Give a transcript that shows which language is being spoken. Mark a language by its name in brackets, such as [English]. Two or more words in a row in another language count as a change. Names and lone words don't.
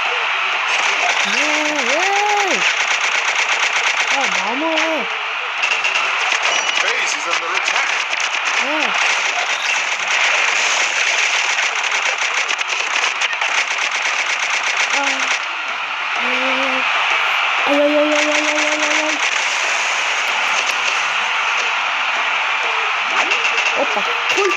[Russian] Мама! [English] Base is under attack. [Russian] Ай-яй-яй-яй-яй-яй-яй-яй. Опа, ой.